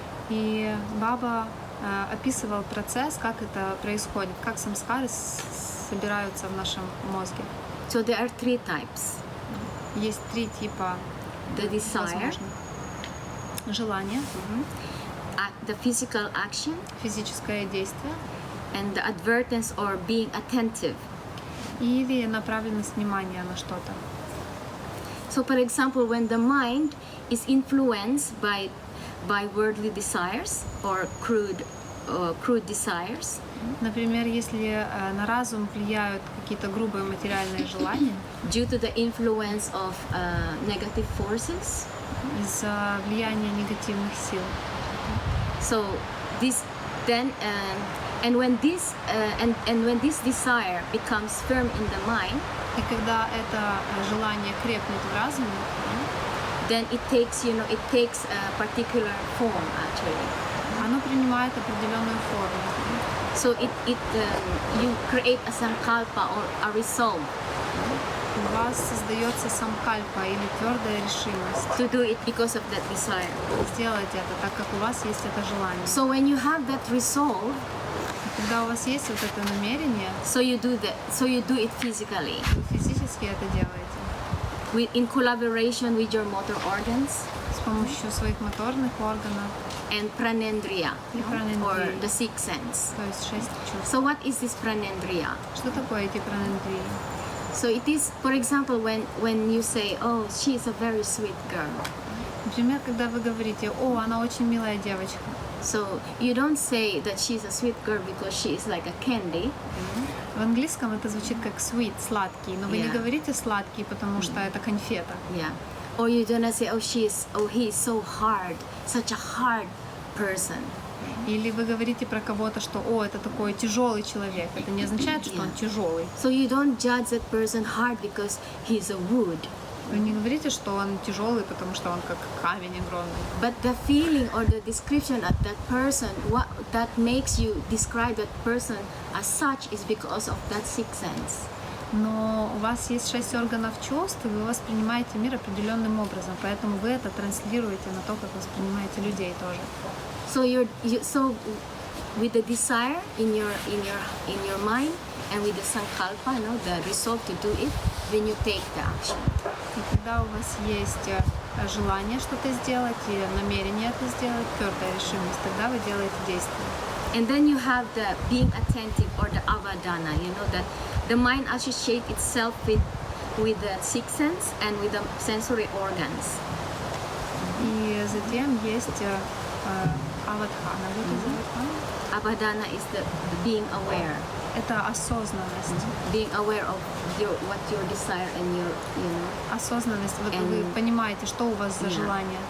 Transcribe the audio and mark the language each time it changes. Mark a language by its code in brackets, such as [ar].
[ru] И Баба описывал процесс, как это происходит, как самскары собираются в нашем мозге. [en] So there are three types. [ru] Есть три типа [en] The desire, [ru] возможных. Желание, [en] the physical action, [ru] физическое действие [en] and the advertence or being attentive. [ru] или направленность внимания на что-то. [en] So for example, when the mind is influenced by worldly desires or crude desires, [ru] Например, если на разум влияют какие-то грубые материальные желания, [en] due to the influence of negative forces, [ru] из-за влияния негативных сил. [en] so this then and when this desire becomes firm in the mind, [ru] И когда это желание крепнет в разуме, [en] then it takes a particular form actually. [ru] оно принимает определенную форму. [en] So you create a sankalpa or a resolve [ru] У вас создается самкальпа или твердая решимость [en] to do it because of that desire. [ru] сделать это, так как у вас есть это желание. [en] So when you have that resolve, [ru] Когда у вас есть вот это намерение, [en] so you do it physically [ru] вы физически это делаете [en] in collaboration with your motor organs [ru] с помощью своих моторных органов, [en] and pranendriya, [ru] И [en] or pranendriya. the sixth sense. [ru] то есть 6 чувств. [en] So what is this pranendriya? [ru] Что такое эти пранендрии? [en] So it is, for example, when you say, "Oh, she is a very sweet girl," [ru] Например, когда вы говорите, о, она очень милая девочка. [en] so you don't say that she's a sweet girl because she is like a candy. [ru] В английском это звучит как sweet, сладкий, но вы не [en] Yeah. [ru] говорите сладкий, потому что это конфета. [en] Yeah. Or you do not say, he is so hard, such a hard person. [ru] Или вы говорите про кого-то, что о, это такой тяжелый человек. Это не означает, что он [en] Yeah. [ru] тяжелый. [en] So you don't judge that person hard because he's a wood. [ru] Вы не говорите, что он тяжелый, потому что он как камень огромный. [en] But the feeling or the description of that person, what that makes you describe that person as such is because of that sixth sense. [ru] Но у вас есть 6 органов чувств, и вы воспринимаете мир определенным образом, поэтому вы это транслируете на то, как воспринимаете людей тоже. [en] So so with the desire in your mind and with the sankalpa, the resolve to do it, then you take the action. [ru] И когда у вас есть желание что-то сделать и намерение это сделать, твердая решимость, тогда вы делаете действие. [en] And then you have the being attentive or the avadana, you know, that the mind associates itself with the sixth sense and with the sensory organs. [ru] И затем есть авадхана. [en] Avadana is the being aware. [ru] Это осознанность. [en] Being aware of what your desire and your, you know. [ru] Осознанность. Вот вы понимаете, что у вас за желание.